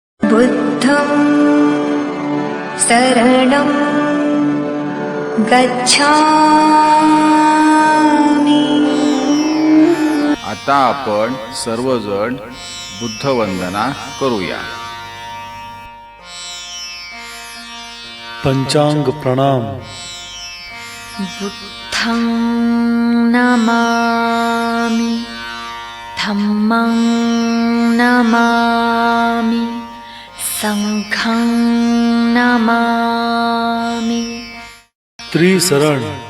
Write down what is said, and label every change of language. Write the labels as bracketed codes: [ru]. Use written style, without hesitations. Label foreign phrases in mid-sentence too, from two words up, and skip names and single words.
[pi] बुद्धं शरणं गच्छामि। [mr] आता आपण सर्वजण बुद्ध वंदना करूया। पंचांग प्रणाम। [pi] बुद्धं नमामि, धम्मं नमामि, संघं नमामि। [mr] त्रिशरण।